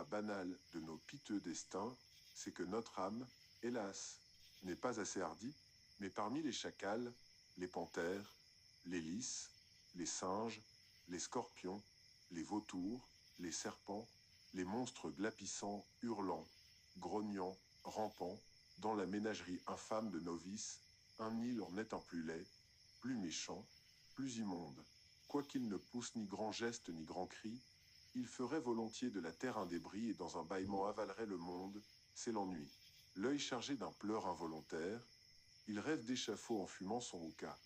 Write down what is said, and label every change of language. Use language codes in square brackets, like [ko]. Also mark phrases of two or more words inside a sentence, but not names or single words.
[fr] banal de nos piteux destins, c'est que notre âme, hélas, n'est pas assez hardie, mais parmi les chacals, les panthères, les lys, les singes, les scorpions, les vautours, les serpents, les monstres glapissants, hurlants, grognants, rampants, dans la ménagerie infâme de nos vices, un nid leur n'est un plus laid, plus méchant, plus immonde. Quoiqu'il ne pousse ni grand geste ni grand cri, il ferait volontiers de la terre un débris et dans un bâillement avalerait le monde, c'est l'ennui. L'œil chargé d'un pleur involontaire, il rêve d'échafaud en fumant son hookah.